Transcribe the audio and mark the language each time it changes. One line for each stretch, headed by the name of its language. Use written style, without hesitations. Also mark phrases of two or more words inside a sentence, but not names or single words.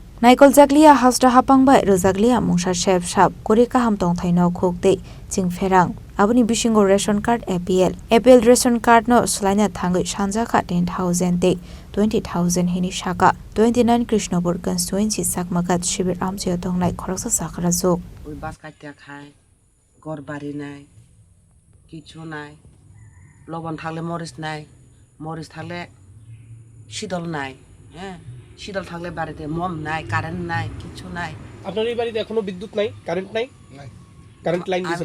Kok Borok: Naikoljakliya Haste-Haphangbai Rojakliya mungsa shep shap kori kaham tongthaino khokdei chingferang aboni bisingo
English: ration card APL ration card
Kok Borok: no slaina thangai sanjaka 10,000 te 20,000 hini shaka 29 Krishnapur constituency Chakmaghat Sibir Amchaini tongnai Khoroksa Chakwrajwk
Bangla: ওই বাস কাটতে খায় ঘর বাড়ি নাই কিছু নাই লবণ থাকলে মরিচ থাকলে শীতল নাই হ্যাঁ শীতল থাকলে বাড়িতে মম নাই কারেন্ট নাই কিছু নাই আপনার এই বাড়িতে এখনো বিদ্যুৎ নাই কারেন্ট নাই কারেন্ট লাইন দিছে না